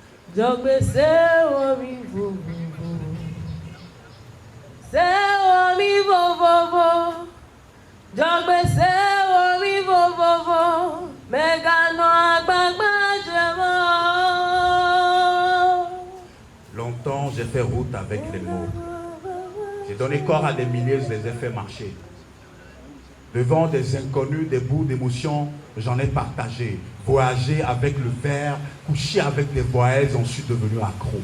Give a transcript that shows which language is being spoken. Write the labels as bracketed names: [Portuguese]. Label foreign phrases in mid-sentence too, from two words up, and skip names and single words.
[Ewe] Jogbese omi vovovo. Se omi vovovo. Jogbese omi vovovo. Megano agbagba jemo. [French] Longtemps, j'ai fait route avec les mots. J'ai donné corps à des milliers, je les ai fait marcher. Devant des inconnus, des bouts d'émotions, j'en ai partagé. Voyager avec le verre, coucher avec des voyelles, j'en suis devenu accro.